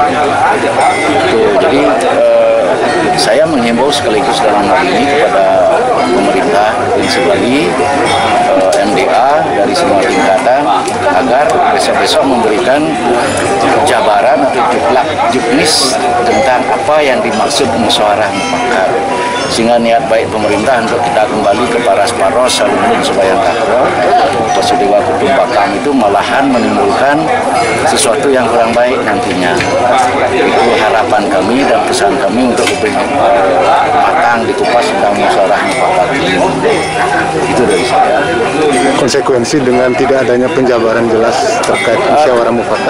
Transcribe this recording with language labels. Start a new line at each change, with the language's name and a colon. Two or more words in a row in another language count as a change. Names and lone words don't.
Indonesian: Jadi saya menghimbau sekaligus dalam hal ini kepada pemerintah Provinsi Bali, MDA dari semua tingkatan agar besok-besok memberikan jabaran atau juknis tentang apa yang dimaksud musyawarah mufakat, sehingga niat baik pemerintah untuk kita kembali ke
Balinese: paras-paros salunun sebayang takro
Sanskrit: Wasudewa Kutumpakam
Indonesian: itu malahan menimbulkan sesuatu yang kurang baik nantinya. Itu harapan kami dan pesan kami untuk lebih matang dikupas tentang musyawarah mufakat. Itu dari saya. Konsekuensi dengan tidak adanya penjabaran jelas terkait musyawarah mufakat.